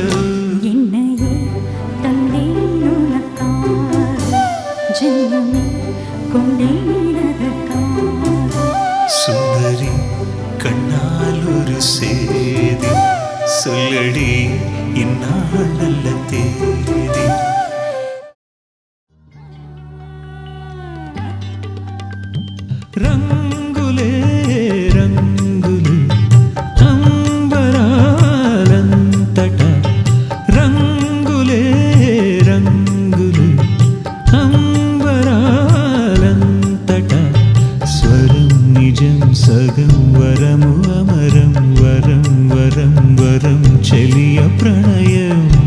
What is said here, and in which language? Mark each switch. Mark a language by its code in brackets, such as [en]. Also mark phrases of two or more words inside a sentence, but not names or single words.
[ta] என்னையே தந்தேன் உனக்காக, ஜென்மமே கொண்டேன் அதற்காக. சுந்தரி கண்ணால் ஒரு சேதி சொல்லடி இந்நாள் நல்ல தேதி. [te] రంగులే రంగులు అంబరాలంతట, రంగులే రంగులు అంబరాలంతట, స్వరం నిజం సగం వరము అమరం, వరం వరం వరం చెలియ ప్రణయం.